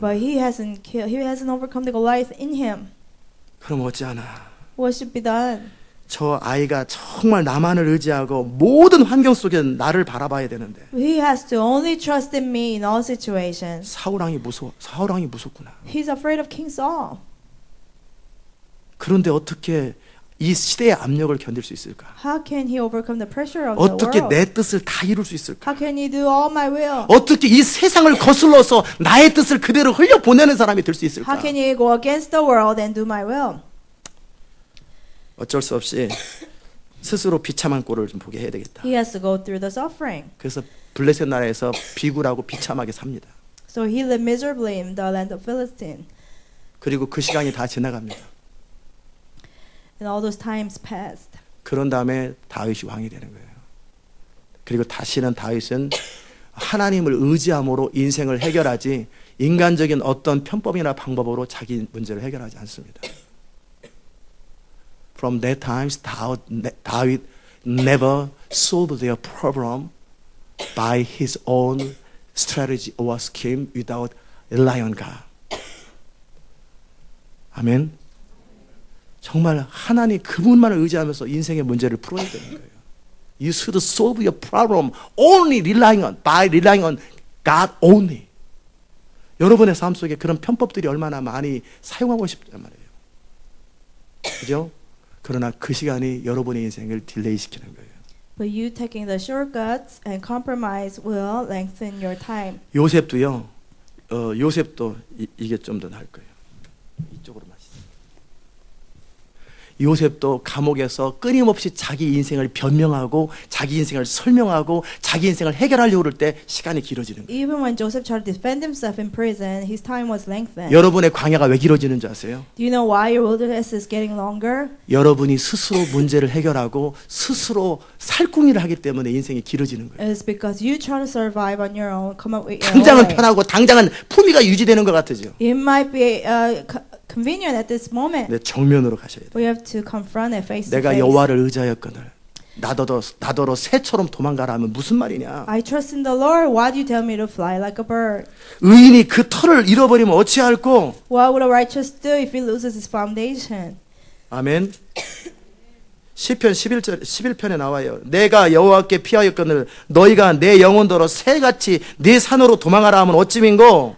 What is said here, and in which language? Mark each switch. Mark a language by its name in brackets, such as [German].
[English] but he hasn't overcome the Goliath in him. [Korean] 그럼 어찌하나. [English] What should be done? [Korean] 저 아이가 정말 나만을 의지하고 모든 환경 속에 나를 바라봐야 되는데 [English] He has to only trust in me in all situations. [Korean] 사울왕이 무섭구나. [English] He's afraid of King Saul. [Korean] 그런데 어떻게 이 시대의 압력을 견딜 수 있을까? [English] How can he overcome the pressure of the [Korean] 어떻게 [English] world? [Korean] 내 뜻을 다 이룰 수 있을까? [English] How can he do all my will? [Korean] 어떻게 이 세상을 거슬러서 나의 뜻을 그대로 흘려보내는 사람이 될 수 있을까? [English] How can he go against the world and do my will? [Korean] 어쩔 수 없이 스스로 비참한 꼴을 좀 보게 해야 되겠다. [English] He has to go through the suffering. [Korean] 그래서 블레셋 나라에서 비굴하고 비참하게 삽니다. [English] So he lived miserably in the land of Philistine. [Korean] 그리고 그 시간이 다 지나갑니다. [English] And all those times passed. [Korean] 그런 다음에 다윗이 왕이 되는 거예요. 그리고 다시는 다윗은 하나님을 의지함으로 인생을 해결하지 인간적인 어떤 편법이나 방법으로 자기 문제를 해결하지 않습니다. [English] From that times, David never solved their problem by his own strategy or scheme without relying on God. [Korean] 아멘. 정말 하나님 그분만을 의지하면서 인생의 문제를 풀어야 되는 거예요. [English] You should solve your problem only by relying on God only. [Korean] 여러분의 삶 속에 그런 편법들이 얼마나 많이 사용하고 싶단 말이에요. 그죠? 그러나 그 시간이 여러분의 인생을 딜레이 시키는 거예요. [English] But you taking the shortcuts and compromise will lengthen your time. [Korean] 요셉도요. 요셉도 이게 좀 더 나을 거예요. 이쪽으로 마시죠. 요셉도 감옥에서 끊임없이 자기 인생을 변명하고 자기 인생을 설명하고 자기 인생을 해결하려고 그럴 때 시간이 길어지는 거예요. [English] Even when Joseph tried to defend himself in prison, his time was lengthened. [Korean] 여러분의 광야가 왜 길어지는 줄 아세요? [English] Do you know why your wilderness is getting longer? [Korean] 여러분이 스스로 문제를 해결하고 스스로 살궁리를 하기 때문에 인생이 길어지는 거예요. [English] It's because you try to survive on your own, come up with your [Korean] 당장은 [English] way. [Korean] 편하고 당장은 품위가 유지되는 것 같으죠. [English] It might be convenient at this moment, [Korean] 근데 정면으로 가셔야 돼요. [English] but you have to confront it face to [Korean] 내가 [English] face. [Korean] 여호와를 의지하였거늘 나더러 새처럼 도망가라 하면 무슨 말이냐? [English] I trust in the Lord. Why do you tell me to fly like a bird? [Korean] 의인이 그 털을 잃어버리면 어찌할꼬? [English] What would a righteous do if he loses his foundation? [Korean] 아멘. 시편 11편에 나와요. 내가 여호와께 피하였거늘 너희가 내 영혼더러 새같이 네 산으로 도망하라 하면 어찌민고?